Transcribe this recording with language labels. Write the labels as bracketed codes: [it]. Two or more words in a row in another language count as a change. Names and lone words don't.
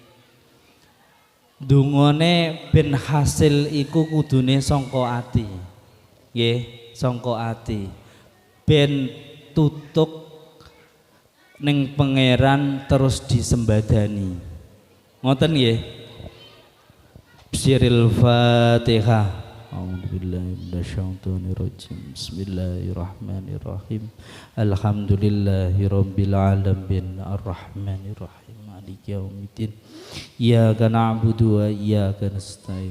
[jv] Ndongane ben hasil iku kudune sangka ati. Nggih, sangka ati. Ben tutuk ning pangeran terus disembadani. Ngoten nggih. [ar] بسم الله الرحمن الرحيم. Fatihah. أعوذ بالله من الشيطان الرجيم. بسم الله الرحمن الرحيم. الحمد لله رب العالمين الرحمن الرحيم مالك يوم الدين. إياك نعبد وإياك نستعين.